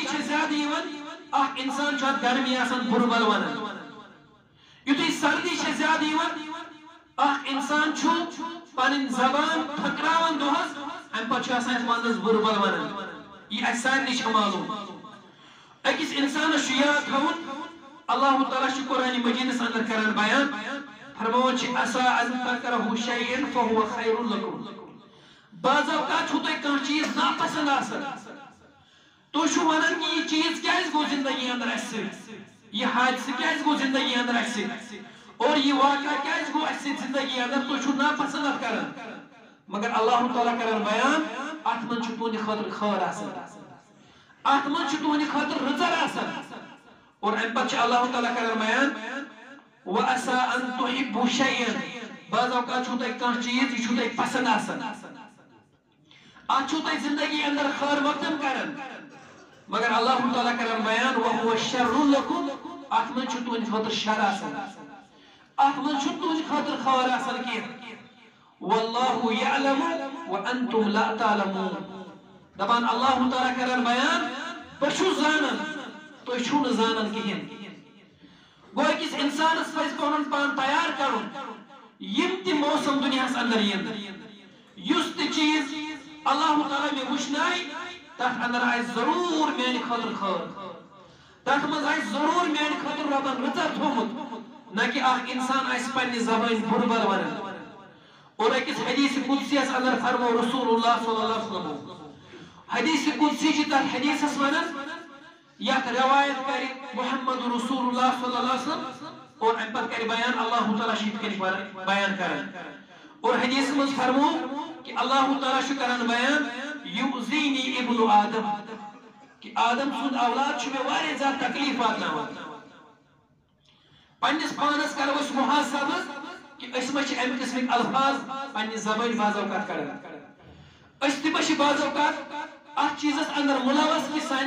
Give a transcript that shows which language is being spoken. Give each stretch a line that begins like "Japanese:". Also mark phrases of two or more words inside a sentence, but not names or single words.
Kashmiri: چھِ زیادٕ یِوان اکھ انسان چھُ اتھ گرمی آسان بُرٕ بل ونان یُتھُے سردی چھِ زیادٕ یِوان اکھ انسان چھُ پنٕنۍ زبان پھٔکراوان دۄہس امہِ پتہٕ چھُ آسان یتھ ونٛدس بُرٕ بل ونان یہ اسہِ سارنٕے چھِ معلوٗم أکِس انسانس چھُ یاد تھاوُن اللہ تعالیٰ چھُ قرآنِ مجیٖدس اندر کران بیان فرماوان چھِ
Arabic: عسى أن تكرهوا شيئا فهو خير لكم
Kashmiri: بعض اوقات چھُو تۄہہِ کانٛہہ چیٖز ناپسنٛد آسان تُہۍ چھُو ونان کہ یہ چیٖز کیٛازِ گوٚو زندگی اندر اسہِ سۭتۍ یہ حادثہٕ کیٛازِ گوٚو زندگی اندر اسہِ سۭتۍ اور یہ واقعہ کیٛازِ گوٚو اسہِ سۭتۍ زندگی اندر تُہۍ چھُو ناپسنٛد اتھ کران مگر اللہ تعالیٰ کران بیان اتھ منٛز چھُ تُہنٛدِ خٲطرٕ خٲر آسان اتھ منٛز چھُ تُہنٛدِ خٲطرٕ رٕژر آسان اور امہِ پتہٕ چھُ اللہ تعالیٰ کران بیان
Arabic: وعسى أن تحبوا شيئا
Kashmiri: بعض اوقات چھُو تۄہہِ کانٛہہ چیٖز یہِ چھُو تۄہہِ پسنٛد آسان اتھ چھُو تۄہہِ زندگی اندر خٲر مقدم کران مگر اللہ تعالیٰ کران بیان
Arabic: وهو شر لكم
Kashmiri: اتھ منٛز چھُ تُہنٛدِ خٲطرٕ شر آسان اتھ منٛز چھُنہٕ تُہنٛدِ خٲطرٕ خٲر آسان کینٛہہ
Arabic: والله يعلم وانتم لا تعلمون
Kashmiri: دپان اللہ تعالیٰ کران بیان بہٕ چھُس زانان تُہۍ چھِو نہٕ زانان کِہیٖنۍ گوٚو أکِس انسانس پزِ پنُن پان تیار کرُن یِم تہِ موسم دُنیاہس اندر یِن یُس تہِ چیٖز اللہ تعالیٰ مےٚ وٕچھنایہِ تتھ اندر آسہِ ضروٗر میانہِ خٲطرٕ خٲر تتھ منٛز آسہِ ضروٗر میانہِ خٲطرٕ رۄبن رٕژر تھوٚمُت نہ کہ اکھ انسان آسہِ پننہِ زبٲنۍ بُرٕ بل ونان اور أکِس حدیث قدسیس اندر فرمو
Arabic: رسول اللہ صلی اللہ علیہ وسلم
Kashmiri: حدیث قدسی چھِ تتھ حدیثس ونان یتھ روایت کرِ محمد
Arabic: رسول اللہ صلی اللہ علیہ وسلم
Kashmiri: اور امہِ پتہٕ کرِ بیان اللہ تعالیٰ چھُ یِتھ کٔنۍ بیان کران اور حدیث منٛز فرمو کہ اللہ تعالیٰ چھُ کران بیان
Arabic: یؤذینی ابن آدم
Kashmiri: کہ آدم سُنٛد اولاد چھُ مےٚ واریاہ زیادٕ تکلیٖف واتناوان پننس پانس کرو أسۍ محاسبہٕ کہ أسۍ ما چھِ امہِ قٕسمٕکۍ الفاظ پننہِ زبٲنۍ بعض اوقات کران أسۍ تہِ ما چھِ بعض اوقات اتھ چیٖزس اندر مُلوث کہ سانہِ